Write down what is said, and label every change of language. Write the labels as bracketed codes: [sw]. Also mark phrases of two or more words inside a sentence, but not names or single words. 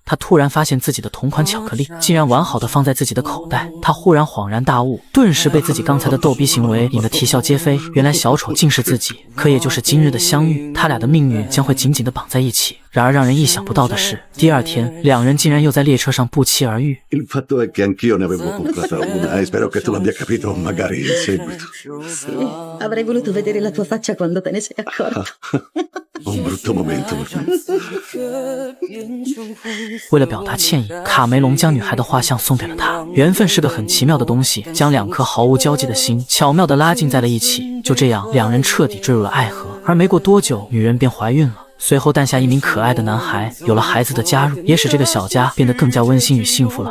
[zh] 他突然发现自己的同款巧克力竟然完好的放在自己的口袋，他忽然恍然大悟，顿时被自己刚才的逗逼行为引得啼笑皆非。原来小丑竟是自己，可也就是今日的相遇，他俩的命运将会紧紧的绑在一起。然而让人意想不到的是，第二天两人竟然又在列车上不期而遇。 [it] Il fatto è che anch'io ne avevo comprata una e spero che tu l'abbia capito magari in seguito. Sì, avrei voluto vedere la tua faccia quando te ne sei accorto. Un brutto momento per me. [zh] 为了表达歉意，卡梅隆将女孩的画像送给了她。缘分是个很奇妙的东西，将两颗毫无交集的心巧妙地拉近在了一起。就这样，两人彻底坠入了爱河。而没过多久，女人便怀孕了。随后诞下一名可爱的男孩，有了孩子的加入，也使这个小家变得更加温馨与幸福了。